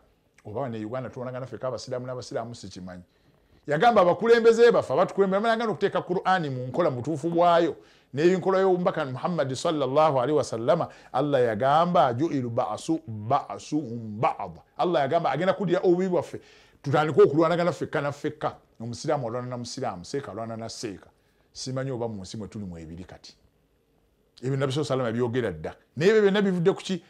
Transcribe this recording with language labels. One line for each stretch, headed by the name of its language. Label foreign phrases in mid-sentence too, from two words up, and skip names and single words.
Ganda: Oba ne Uganda tulolanga ne ffekka abasiraamu n'abasiraamu sikimanyi. Yagamba abakulembeze bafa abatukulembera banagana okuteeka Qur'ani mu nkola mutuufu bwayo. N'ebinkola y'omubaka Muhammad
Arabic: صلى الله عليه وسلم
Ganda: Allah yagamba
Arabic: جعل بأسهم بعد.
Ganda: Allah yagamba agenda kudira obubi bwaffe tutandika okulwanagana ffekka na ffekka. Omusiraamu alwana na musiraamu, seeka alwana na seeka. Simanyi oba mu nsi mwe tuli mu ebiri kati. Ebyo Nabbi
Arabic: صلى الله عليه
Ganda: byogera dda. N'ebyo byonna bivudde ku ki?